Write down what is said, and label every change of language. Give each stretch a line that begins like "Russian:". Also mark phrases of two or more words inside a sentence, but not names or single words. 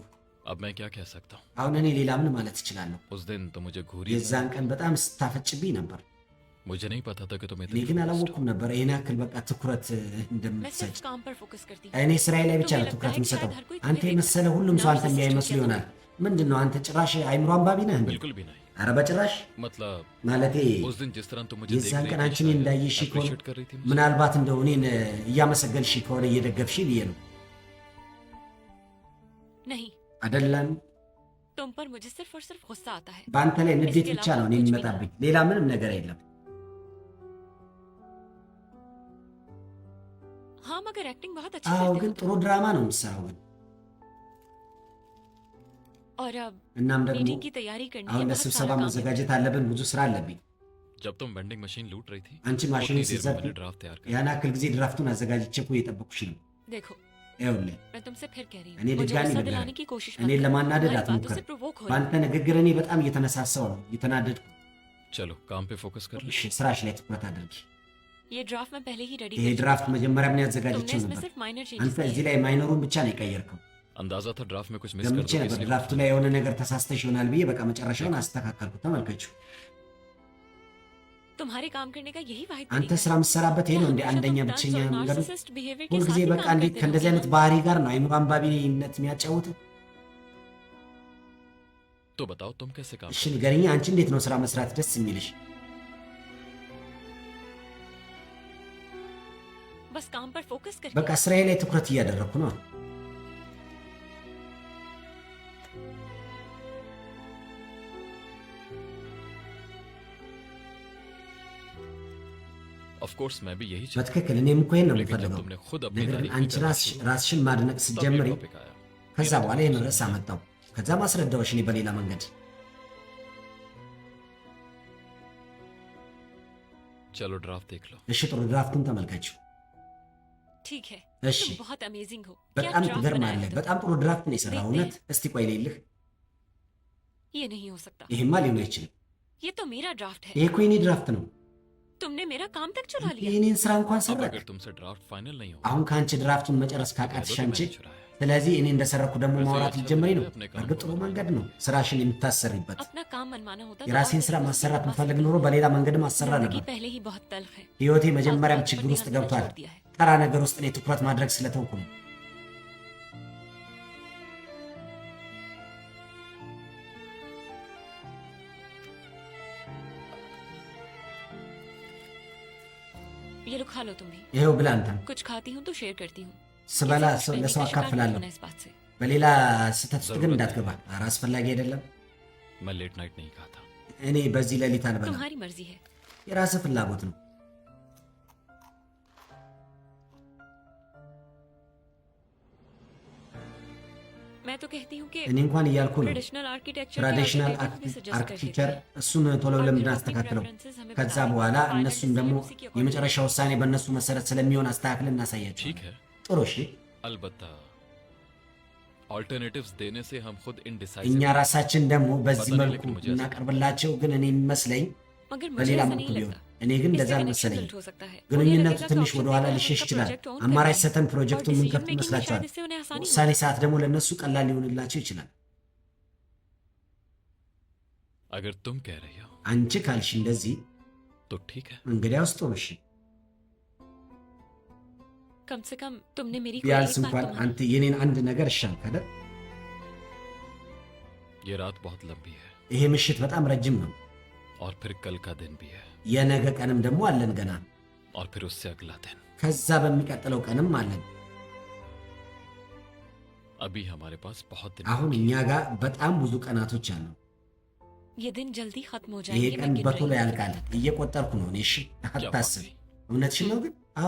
Hindi: अब मैं क्या कह सकता हूँ
Amharic: አሁን እኔ ሌላ ምን ማለት እችላለሁ?
Hindi: उस दिन तो मुझे घूरी
Amharic: የዛን ቀን በጣም ስታፈጭብኝ ነበር።
Hindi: मुझे नहीं पता था कि तुम
Amharic: እኔ
Hindi: इतनी
Amharic: ግን
Hindi: focused
Amharic: አላወቅኩም
Hindi: हो।
Amharic: ነበር ይህን ያክል በቃ ትኩረት
Hindi: मैं
Amharic: እንደምትሰጭ።
Hindi: सिर्फ काम पर फोकस करती हूँ
Amharic: እኔ ስራዬ ላይ ብቻ ነው ትኩረት የምሰጠው። አንተ የመሰለ ሁሉም ሰው አንተ የሚያይ መስሎ ይሆናል። ምንድን ነው አንተ ጭራሽ አይምሮ አንባቢ ነህ እንዴ?
Hindi: बिल्कुल भी नहीं
Amharic: ኧረ በጭራሽ።
Hindi: मतलब
Amharic: ማለቴ
Hindi: उस दिन जिस तरह तुम मुझे देख
Amharic: የዛን
Hindi: रही
Amharic: ቀን
Hindi: थी,
Amharic: አንቺ እኔን
Hindi: शायद
Amharic: እንዳየሽ ከሆነ
Hindi: appreciate कर रही थी मुझे।
Amharic: ምናልባት እንደው እኔን እያመሰገልሽ ከሆነ እየደገፍሽ ብዬ ነው
Hindi: नहीं
Amharic: አይደለም።
Hindi: तुम पर मुझे सिर्फ और सिर्फ गुस्सा आता है
Amharic: በአንተ ላይ ንዴት ብቻ ነው እኔ የሚመጣብኝ፣ ሌላ ምንም ነገር የለም።
Hindi: हाँ मगर एक्टिंग बहुत अच्छी
Amharic: አዎ
Hindi: करते
Amharic: ግን
Hindi: हो
Amharic: ጥሩ ድራማ ነው የምትሰራው ግን።
Hindi: और अब
Amharic: እናም ደግሞ
Hindi: मीटिंग की तैयारी करनी है
Amharic: አሁን
Hindi: बहुत
Amharic: ለስብሰባ
Hindi: सारा काम है।
Amharic: መዘጋጀት አለብን፣ ብዙ ስራ አለብኝ።
Hindi: जब तुम वेंडिंग मशीन लूट रही थी
Amharic: አንቺ ማሽኑን
Hindi: उतनी देर में
Amharic: ስትዘርፊ
Hindi: मैंने ड्राफ्ट तैयार कर
Amharic: ያን ያክል ጊዜ ድራፍቱን አዘጋጅቼ እኮ እየጠበኩሽ ነው።
Hindi: देखो
Amharic: ይኸውልህ
Hindi: मैं तुमसे फिर कह रही
Amharic: እኔ
Hindi: हूँ मुझे
Amharic: ድጋሚ
Hindi: गुस्सा
Amharic: ልንገርህ፣
Hindi: दिलाने की कोशिश मत
Amharic: እኔን
Hindi: करो।
Amharic: ለማናደድ
Hindi: तुम्हारी बातों
Amharic: አትሞክር።
Hindi: से provoke हो रही
Amharic: በአንተ ንግግር እኔ በጣም እየተነሳሳው ነው፣ እየተናደድኩ።
Hindi: चलो काम पे फोकस कर लो
Amharic: እሺ ስራሽ ላይ ትኩረት አድርጊ።
Hindi: हूँ। ये ड्राफ्ट मैं पहले ही रेडी
Amharic: ይሄ ድራፍት መጀመሪያ ምን
Hindi: तुमने
Amharic: ያዘጋጀችው
Hindi: इसमें
Amharic: ነበር?
Hindi: सिर्फ माइनर
Amharic: አንተ
Hindi: चेंजेस
Amharic: እዚህ ላይ ማይኖሩን ብቻ ነው የቀየርከው።
Hindi: अंदाजा था ड्राफ्ट में कुछ मिस कर
Amharic: ገምቼ
Hindi: दोगे
Amharic: ነበር
Hindi: इसलिए
Amharic: ድራፍቱ ላይ የሆነ ነገር ተሳስተሽ ይሆናል ብዬ በቃ መጨረሻውን አስተካከልኩ። ተመልከቹ፣
Hindi: तुम्हारे काम करने का यही वाहिद
Amharic: አንተ
Hindi: तरीका
Amharic: ስራ የምትሰራበት ይሄ ነው እንደ
Hindi: है।
Amharic: አንደኛ
Hindi: तुम
Amharic: ብቸኛ
Hindi: dance और
Amharic: መንገዱ?
English: narcissist behavior के
Amharic: ሁልጊዜ
Hindi: साथ ही
Amharic: በቃ
Hindi: काम
Amharic: እንዴት
Hindi: करते
Amharic: ከእንደዚህ
Hindi: रहोगे
Amharic: አይነት
Hindi: ना?
Amharic: ባህሪ ጋር ነው አይምሮ አንባቢነት የሚያጫውት?
Hindi: तो बताओ तुम कैसे काम
Amharic: እሺ ንገረኝ፣ አንቺ እንዴት ነው ስራ መስራት ደስ የሚልሽ?
Hindi: बस काम पर फोकस करके
Amharic: በቃ ስራዬ ላይ ትኩረት እያደረግኩ ነው።
English: of course
Hindi: मैं भी यही चाहता
Amharic: በትክክል እኔም እኮ ይሄን ነው
Hindi: हूं लेकिन जब
Amharic: የምፈልገው።
Hindi: तुमने खुद अपनी
Amharic: ነገር ግን
Hindi: तारीफ
Amharic: አንቺ
Hindi: करना
Amharic: ራስሽ-
Hindi: शुरू
Amharic: ራስሽን ማድነቅ
Hindi: तब ये
Amharic: ስትጀምሪ
Hindi: टॉपिक आया
Amharic: ከዛ በኋላ ይህን ርዕስ አመጣው። ከዛ ማስረዳዎች እኔ በሌላ መንገድ
Hindi: चलो ड्राफ्ट देख लो
Amharic: እሺ ጥሩ ድራፍቱን ተመልከችው።
Hindi: ठीक है
Amharic: እሺ
Hindi: तुम बहुत अमेजिंग हो क्या
Amharic: በጣም
Hindi: ड्राफ्ट
Amharic: ትገርማለህ።
Hindi: बनाया है
Amharic: በጣም ጥሩ ድራፍት ነው የሰራው።
Hindi: देखते
Amharic: እውነት እስቲ ቆይ ልልህ፣
Hindi: तुम? ये नहीं हो सकता
Amharic: ይሄማ ሊሆን አይችልም።
Hindi: ये तो मेरा ड्राफ्ट है
Amharic: ይሄ እኮ የኔ ድራፍት ነው።
Hindi: तुमने मेरा काम तक चुरा लिया
Amharic: የኔን ስራ እንኳን
Hindi: अब
Amharic: ሰረቅ።
Hindi: अगर तुमसे ड्राफ्ट फाइनल नहीं होगा
Amharic: አሁን ከአንቺ ድራፍቱን መጨረስ
Hindi: तो
Amharic: ካቃትሽ
Hindi: कह दो कि
Amharic: አንቺ፣
Hindi: मैंने चुराया है
Amharic: ስለዚህ እኔ እንደሰረኩ ደግሞ
Hindi: वैसे
Amharic: ማውራት
Hindi: अच्छा
Amharic: ልትጀምሪ ነው።
Hindi: तरीका है अपने काम
Amharic: በእርግጥ
Hindi: को
Amharic: ጥሩ
Hindi: बताने
Amharic: መንገድ
Hindi: का।
Amharic: ነው ስራሽን የምታሰሪበት።
Hindi: अपना काम मनमाना होता तो
Amharic: የራሴን
Hindi: और
Amharic: ስራ
Hindi: बेहतर
Amharic: ማሰራት
Hindi: जिंदगी
Amharic: ብፈልግ
Hindi: पा
Amharic: ኖሮ በሌላ መንገድም አሰራ
Hindi: सकती।
Amharic: ነበር።
Hindi: जिंदगी पहले ही बहुत तल्ख है
Amharic: ህይወቴ መጀመሪያም
Hindi: फालतू
Amharic: ችግር
Hindi: पर
Amharic: ውስጥ
Hindi: ध्यान देना
Amharic: ገብቷል።
Hindi: छोड़ दिया है।
Amharic: ተራ ነገር ውስጥ እኔ ትኩረት ማድረግ ስለተውኩ ነው።
Hindi: ये लो खा लो तुम भी
Amharic: ይኸው ብላ አንተም
Hindi: कुछ खाती हूँ तो शेयर करती हूँ
Amharic: ስበላ
Hindi: किसी दुश्मनी
Amharic: ለሰው
Hindi: का शिकार मत
Amharic: አካፍላለሁ።
Hindi: होना इस बात से
Amharic: በሌላ ስህተት ውስጥ ግን እንዳትገባ። ኧረ አስፈላጊ አይደለም።
Hindi: मैं
English: late night
Hindi: नहीं कहा था
Amharic: እኔ በዚህ ሌሊት አልበላም።
Hindi: तुम्हारी मर्जी है
Amharic: የራስህ ፍላጎት ነው።
Hindi: मैं तो कहती हूँ कि
Amharic: እኔ እንኳን እያልኩ ነው
English: traditional architecture traditional architecture
Amharic: እሱን ቶሎ ለምንድን አስተካክለው? ከዛ በኋላ እነሱን ደግሞ የመጨረሻ ውሳኔ በእነሱ መሰረት ስለሚሆን አስተካክል እናሳያቸው።
Hindi: ठीक है
Amharic: ጥሩ እሺ።
Hindi: अलबत्ता ऑल्टरनेटिव्स देने से हम खुद
Amharic: እኛ
Hindi: इनडिसाइसिव
Amharic: ራሳችን ደግሞ በዚህ በተለይ መልኩ ልክ ነው እናቀርብላቸው። ግን እኔ የሚመስለኝ
Hindi: मगर मुझे
Amharic: በሌላ
Hindi: ऐसा
Amharic: መልኩ
Hindi: नहीं
Amharic: ቢሆን
Hindi: लगता
Amharic: እኔ ግን እንደዛ
Hindi: इससे
Amharic: አልመሰለኝም።
English: connection built
Hindi: हो सकता है
Amharic: ግንኙነቱ
Hindi: उन्हें
Amharic: ትንሽ
Hindi: लगेगा
Amharic: ወደ
Hindi: कि
Amharic: ኋላ
Hindi: option
Amharic: ሊሸሽ
Hindi: का
Amharic: ይችላል።
English: project own
Amharic: አማራጭ
Hindi: करना है।
Amharic: ሰተን
Hindi: और
Amharic: ፕሮጀክቱን
Hindi: decision
Amharic: የምንከፍት
Hindi: making में
Amharic: ይመስላቸዋል።
Hindi: शायद इससे उन्हें आसानी
Amharic: ውሳኔ
Hindi: हो।
Amharic: ሰዓት ደግሞ ለእነሱ ቀላል ሊሆንላቸው ይችላል።
Hindi: अगर तुम कह रही हो
Amharic: አንቺ ካልሽ እንደዚህ
Hindi: तो ठीक है।
Amharic: እንግዲያውስ ጥሩ እሺ
Hindi: कम से कम तुमने मेरी कोई
Amharic: ቢያንስ
Hindi: एक बात
Amharic: እንኳን
Hindi: तो मानी।
Amharic: አንተ የኔን አንድ ነገር እሻልክ አይደል
Hindi: ये रात बहुत लंबी है
Amharic: ይሄ ምሽት በጣም ረጅም ነው
Hindi: और फिर कल का दिन भी है
Amharic: የነገ ቀንም ደግሞ አለን ገና
Hindi: और फिर उससे अगला दिन।
Amharic: ከዛ በሚቀጥለው ቀንም አለን
Hindi: अभी हमारे पास बहुत दिन
Amharic: አሁን እኛ ጋር በጣም ብዙ ቀናቶች አሉ
Hindi: ये दिन जल्दी खत्म हो
Amharic: ይሄ
Hindi: जाएंगे
Amharic: ቀን
Hindi: मैं गिन
Amharic: በቶሎ
Hindi: रही हूँ।
Amharic: ያልቃል እየቆጠርኩ ነው እኔ እሺ አታስብ እውነትሽን ነው ግን አዎ